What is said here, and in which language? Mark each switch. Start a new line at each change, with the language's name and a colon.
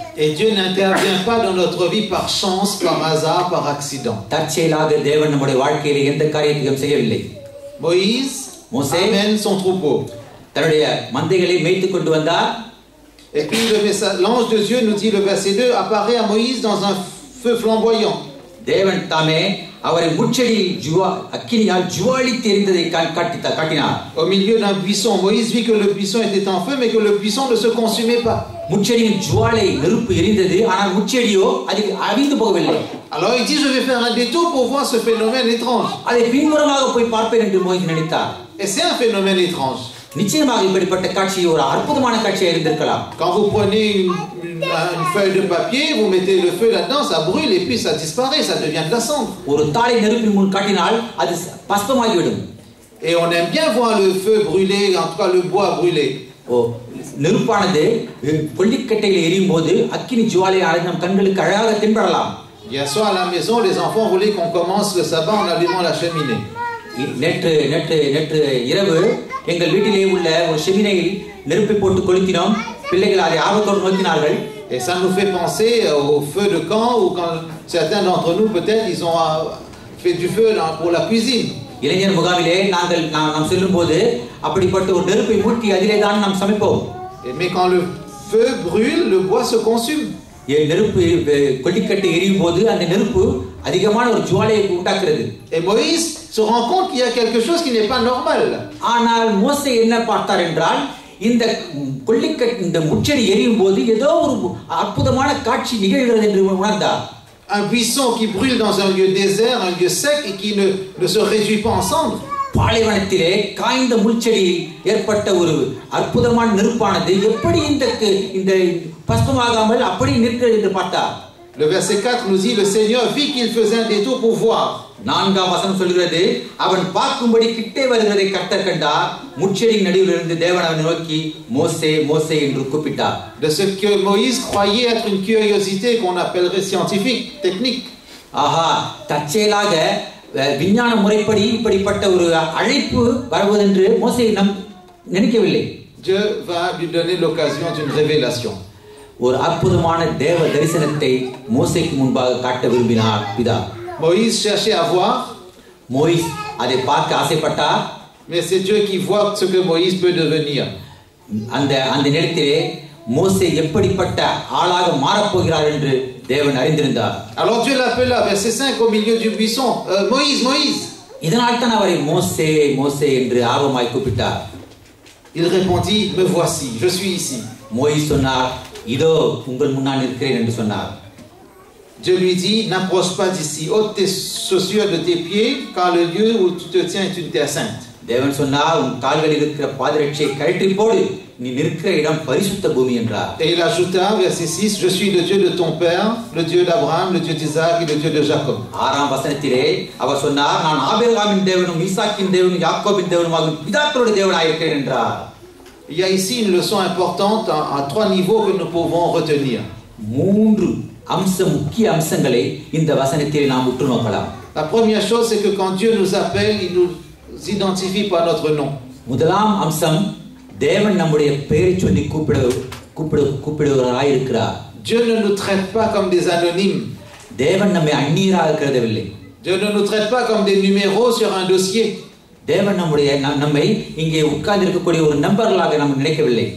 French: Et Dieu n'intervient pas dans notre vie par chance, par hasard, par accident.
Tamil: தற்செயலாக தேவன் நம்முடைய வாழ்க்கையிலே எந்த காரியத்தையும் செய்யவில்லை.
French: Moïse amène son troupeau.
Tamil: தன்னுடைய மந்தைகளை மேய்த்துக் கொண்டு வந்தார்.
French: Et puis l'ange de Dieu nous dit, le verset 2, apparaît à Moïse dans un feu flamboyant.
Tamil: தேவன் தாமே அவரை முச்செடியில் அக்கினியால் ஜுவாலித்து எரிந்ததை காட்டினார்.
French: Au milieu d'un buisson, Moïse vit que le buisson était en feu, mais que le buisson ne se consumait pas.
Tamil: முச்செடியின் ஜுவாலை நெருப்பு எரிந்தது, ஆனால் முச்செடியோ அது அவிந்து போகவில்லை.
French: Alors il dit, je vais faire un détour pour voir ce phénomène étrange.
Tamil: அதை பின்புறமாக போய் பார்ப்பேன் என்று மோசே நினைத்தார்.
French: Et c'est un phénomène étrange.
Tamil: நிச்சயமாக இப்படிப்பட்ட காட்சி ஒரு அற்புதமான காட்சியாக இருந்திருக்கலாம்.
French: Quand vous prenez une feuille de papier, vous mettez le feu là-dedans, ça brûle et puis ça disparaît, ça devient de la cendre.
Tamil: ஒரு தாளை நெருப்பின் முன் காட்டினால் அது பஸ்பமாகிவிடும்.
French: Et on aime bien voir le feu brûler, en tout cas le bois brûler.
Tamil: நெருப்பானது கொல்லிக்கட்டையில் எரியும் போது அக்கினி ஜுவாலையானது நம் கண்களுக்கு அழகாக தென்படலாம்.
French: Hier soir à la maison, les enfants voulaient qu'on commence le sabbat en allumant la cheminée.
Tamil: நேற்று இரவு எங்கள் வீட்டிலே உள்ள ஒரு செமினையில் நெருப்பை போட்டு கொளுத்தினோம். பிள்ளைகள் அதை ஆர்வத்தோடு நோக்கினார்கள்.
French: Et ça nous fait penser au feu de camp ou quand certains d'entre nous peut-être ils ont fait du feu pour la cuisine.
Tamil: இளைஞர் முகாமிலே நாம் செல்லும்போது அப்படிப்பட்ட ஒரு நெருப்பை மூட்டி அதிலே தான் நாம் சமைப்போம்.
French: Mais quand le feu brûle, le bois se consume.
Tamil: நெருப்பு கொல்லிக்கட்டை எரியும் போது அந்த நெருப்பு அதிகமான ஒரு ஜுவாலையை உண்டாக்குறது.
French: Et Moïse se rend compte qu'il y a quelque chose qui n'est pas normal.
Tamil: ஆனால் மோசே என்ன பார்த்தார் என்றால், இந்த முச்செடி எரியும் போது ஏதோ ஒரு அற்புதமான காட்சி நிகழ்கிறது என்று உணர்ந்தார்.
French: Un buisson qui brûle dans un lieu désert, un lieu sec et qui ne se réduit pas en cendres.
Tamil: பாலைவனத்திலே காய்ந்த முள்செடியில் ஏற்பட்ட ஒரு அற்புதமான நெருப்பானது எப்படி இந்த பஸ்பமாகாமல் அப்படி நிற்கிறது என்று பார்த்தார்.
French: Le verset 4 nous dit, le Seigneur vit qu'il faisait un détour pour voir.
Tamil: நான்காம் வசனம் சொல்கிறது, அவன் பார்க்கும்படி கிட்டே வருகிறதை கர்த்தர் கண்டார். முட்செடியின் நடுவில் இருந்து தேவன் அவனை நோக்கி மோசே மோசே என்று கூப்பிட்டார்.
French: De ce que Moïse croyait être une curiosité qu'on appellerait scientifique, technique.
Tamil: ஆஹா, தற்செயலாக விஞ்ஞான முறைப்படி இப்படிப்பட்ட ஒரு அழைப்பு வருவதென்று மோசே நினைக்கவில்லை.
French: Dieu va lui donner l'occasion d'une révélation.
Tamil: ஒரு அற்புதமான தேவ தரிசனத்தை மோசேக்கு முன்பாக காட்ட விரும்பினார் பிதா.
French: Moïse cherchait à voir.
Tamil: மோசே அதை பார்க்க ஆசைப்பட்டார்.
French: Mais c'est Dieu qui voit ce que Moïse peut devenir.
Tamil: அந்த நேரத்திலே மோசே எப்படிப்பட்ட ஆளாக மாறப் போகிறார் என்று தேவன் அறிந்திருந்தார்.
French: Alors Dieu l'appela, verset 5, au milieu du buisson, Moïse, Moïse.
Tamil: இதனால் தான் அவரை மோசே மோசே என்று ஆர்வமாய் கூப்பிட்டார்.
French: Il répondit, me voici, je suis ici.
Tamil: மோசே சொன்னார், இதோ உங்கள் முன்னால் இருக்கிறேன் என்று சொன்னார்.
French: Dieu lui dit, n'approche pas d'ici, ôte tes chaussures de tes pieds, car le lieu où tu te tiens est une terre sainte.
Tamil: தேவன் சொன்னார், உன் கால்களில் இருக்கிற பாதரட்சையை கழற்றி போடு, நீ நிற்கிற இடம் பரிசுத்த பூமி என்றார்.
French: Et il ajouta, verset 6, je suis le Dieu de ton père, le Dieu d'Abraham, le Dieu d'Isaac et le Dieu de Jacob.
Tamil: ஆறாம் வசனத்திலே அவர் சொன்னார், நான் ஆபிரகாமின் தேவனும் ஈசாக்கின் தேவனும் யாக்கோபின் தேவனுமாகும் பிதாக்களுடைய தேவனாய் இருக்கிறேன் என்றார்.
French: Il y a ici une leçon importante à 3 niveaux que nous pouvons retenir. 3
Tamil: அம்சம் முக்கிய அம்சங்களை இந்த வசனத்தில் நாம் உற்று நோக்கலாம்.
French: La première chose, c'est que quand Dieu nous appelle, il nous identifie par notre nom.
Tamil: முதலாம் அம்சம், தேவன் நம்முடைய பெயரை சொல்லி கூப்பிடுவராய் இருக்கிறார்.
French: Dieu ne nous traite pas comme des anonymes.
Tamil: தேவன் நம்மை அந்நியராக கருதவில்லை.
French: Dieu ne nous traite pas comme des numéros sur un dossier.
Tamil: தேவன் நம்மை இங்கே உட்கார்ந்து இருக்கக்கூடிய ஒரு நம்பர்களாக நாம் நினைக்கவில்லை.